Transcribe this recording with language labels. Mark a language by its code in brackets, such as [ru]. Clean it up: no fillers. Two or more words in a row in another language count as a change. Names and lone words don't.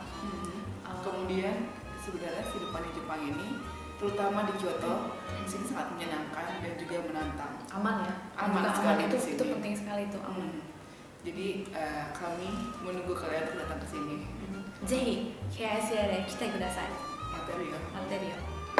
[id] Kemudian sebenarnya kehidupan di Jepang ini, terutama di Kyoto, di sini sangat menyenangkan dan juga menantang. Aman ya, aman sekali itu di sini. Itu penting sekali itu aman. Jadi kami menunggu kalian untuk datang ke sini. [ja] ぜひ KSL へ来てください。待ってるよ。待ってるよ。